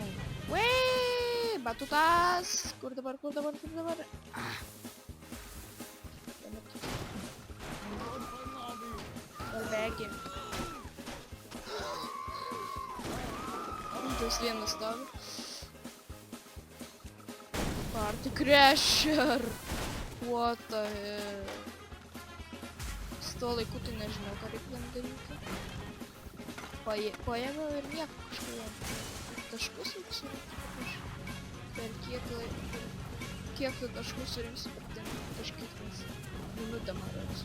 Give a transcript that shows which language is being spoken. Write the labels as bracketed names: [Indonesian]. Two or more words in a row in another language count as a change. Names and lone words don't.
[Lithuanian] Uiii, batutas. Kur dabar? Bėgi. Tas vienas stovi. Party Crasher. [English] What the hell. [Lithuanian] Su tuo laiku tai nežinau, ką reikia daryti. Paėmiau ir nieko kažkaip. Taškus reikia surinkti. Per kiek tu taškus surinksi per kažkiek minutę maros.